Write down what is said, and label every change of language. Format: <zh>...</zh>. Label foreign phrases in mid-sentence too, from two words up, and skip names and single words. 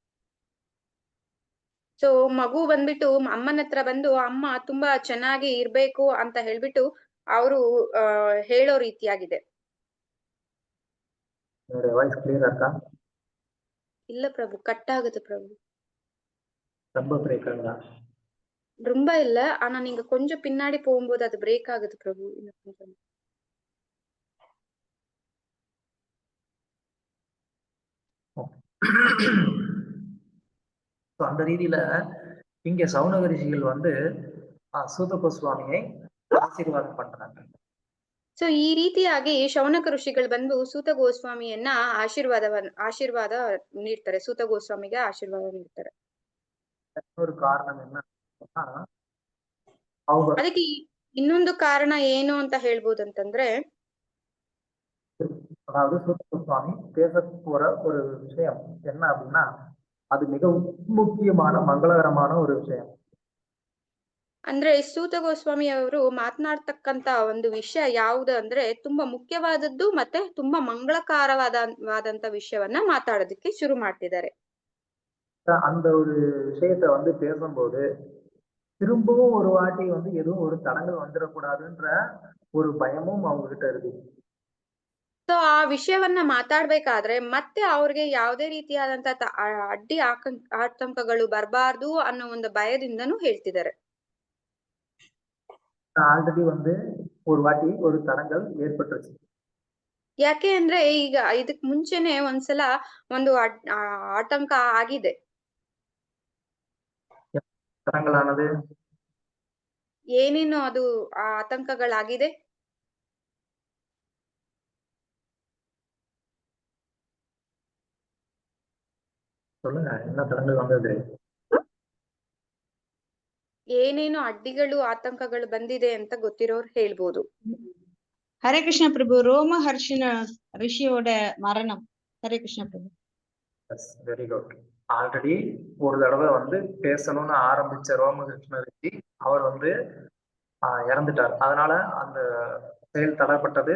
<kn>ಸೊ ಮಗು ಬಂದ್ಬಿಟ್ಟು ಅಮ್ಮನ ಹತ್ರ ಬಂದು ಅಮ್ಮ ತುಂಬಾ ಚೆನ್ನಾಗಿ ಇರ್ಬೇಕು ಅಂತ ಹೇಳ್ಬಿಟ್ಟು ಅವರು ಹೇಳೋ ರೀತಿಯಾಗಿದೆ.</kn> <ta>என்னுடைய வாய்ஸ் கிளியரா இருக்கா? இல்ல பிரபு, கட் ஆகுது பிரபு. ரொம்ப பிரேக் ஆகுதா? ரொம்ப இல்ல, ஆனா நீங்க கொஞ்சம் பின்னாடி போகும்போது அது பிரேக் ஆகுது பிரபு. இன்னும் கொஞ்சம். அந்த ரீதியில இங்க சௌனக ரிஷிகள் வந்து சூத கோஸ்வாமியை ஆசீர்வாதம் பண்றாங்க.</ta> <kn>ಸೊ ಈ ರೀತಿಯಾಗಿ ಶೌನಕ ಋಷಿಗಳು ಬಂದು ಸೂತ ಗೋಸ್ವಾಮಿಯನ್ನ ಆಶೀರ್ವಾದ ನೀಡ್ತಾರೆ. ಸೂತ ಗೋಸ್ವಾಮಿಗೆ ಆಶೀರ್ವಾದ ನೀಡ್ತಾರೆ.</kn> <ta>ஒரு காரணம் என்ன,</ta> <kn>ಅದಕ್ಕೆ ಇನ್ನೊಂದು ಕಾರಣ ಏನು ಅಂತ ಹೇಳ್ಬೋದಂತಂದ್ರೆ,</kn> <ta>அதாவது சூத கோஸ்வாமி பேச போற ஒரு விஷயம் என்ன அப்படின்னா, அது மிக முக்கியமான மங்களகரமான ஒரு விஷயம்.</ta> <kn>ಅಂದ್ರೆ ಸೂತ ಗೋಸ್ವಾಮಿ ಅವರು ಮಾತನಾಡ್ತಕ್ಕಂತ ಒಂದು ವಿಷಯ ಯಾವುದು ಅಂದ್ರೆ ತುಂಬಾ ಮುಖ್ಯವಾದದ್ದು ಮತ್ತೆ ತುಂಬಾ ಮಂಗಳಕರವಾದಂತ ವಿಷಯವನ್ನ ಮಾತಾಡೋದಕ್ಕೆ ಶುರು ಮಾಡ್ತಿದ್ದಾರೆ.</kn> <ta>அந்த ஒரு விஷயத்த வந்து பேசும்போது திரும்பவும் ஒரு வாட்டி வந்து எதுவும் ஒரு தடங்கள் வந்துடக்கூடாதுன்ற ஒரு பயமும் அவங்க கிட்ட இருக்கு.</ta> <kn>ಸೊ ಆ ವಿಷಯವನ್ನ ಮಾತಾಡ್ಬೇಕಾದ್ರೆ ಮತ್ತೆ ಅವ್ರಿಗೆ ಯಾವುದೇ ರೀತಿಯಾದಂತ ಅಡ್ಡಿ ಆತಂಕಗಳು ಬರಬಾರ್ದು ಅನ್ನೋ ಒಂದು ಭಯದಿಂದನೂ ಹೇಳ್ತಿದ್ದಾರೆ.</kn> <ta>ஆல்ரெடி வந்து ஒரு வாட்டி ஒரு தடங்கள் ஏற்பட்டுருச்சு.</ta> <kn>ಯಾಕೆ ಅಂದ್ರೆ ಈಗ ಇದಕ್ ಮುಂಚೆನೆ ಒಂದ್ಸಲ ಒಂದು ಆತಂಕ ಆಗಿದೆ.</kn> <ta>தடங்களானது</ta> <kn>ಏನೇನು ಅದು ಆತಂಕಗಳಾಗಿದೆ?</kn> <ta>சொல்லுங்க, என்ன தடங்கள் வந்தது?</ta> <kn>ಏನೇನು ಅಡ್ಡಿಗಳು ಆತಂಕಗಳು ಬಂದಿದೆ ಅಂತ ಗೊತ್ತಿರೋರು ಹೇಳ್ಬೋದು.</kn> <ta>ஹரே கிருஷ்ண பிரபு, ரோமஹர்ஷன ரிஷியோட மரணம். ஹரே கிருஷ்ண பிரபு.</ta> <en>very good.</en> <ta>ஆல்ரெடி ஒரு தடவை வந்து பேசணும்னு ஆரம்பிச்ச ரோமகிருஷ்ண ரிஷி அவர் வந்து இறந்துட்டார். அதனால அந்த செயல் தடைப்பட்டது.</ta>